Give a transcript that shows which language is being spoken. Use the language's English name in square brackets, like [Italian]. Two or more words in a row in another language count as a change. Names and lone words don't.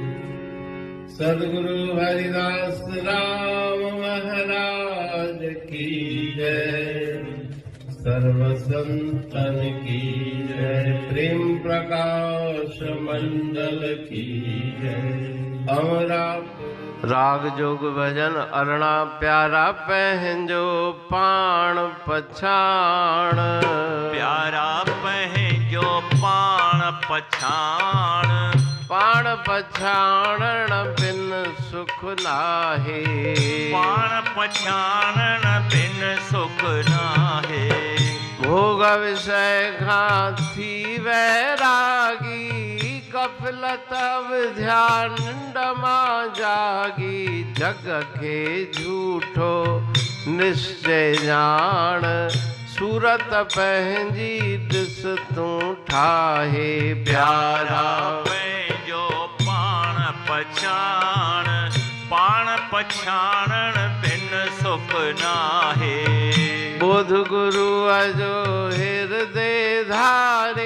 [Hindi] सद्गुरु हरिदास राम महाराज की जय। सर्व संतन की जय। प्रेम प्रकाश मंडल की जय। [Sindhi] अमरापुर राग जोग भजन अरणा प्यारा पहंजो पाण पछाण। प्यारा पहंजो पाण पछाण। पाण पछाणन बिन सुख नाहे। पाण पछाणन बिन सुख नाहे। भोग विषय खां थी वैरागी। गफलत ध्यान डमा जागी। जग के झूठो निश्चय जान। सूरत पंहिंजी ॾिस तूं ठाहे। प्यारा पंहिंजो पाण पछाण। पाण पछाणण बिन सुख नाहे। बुध गुरुअ जो हृदय धारे।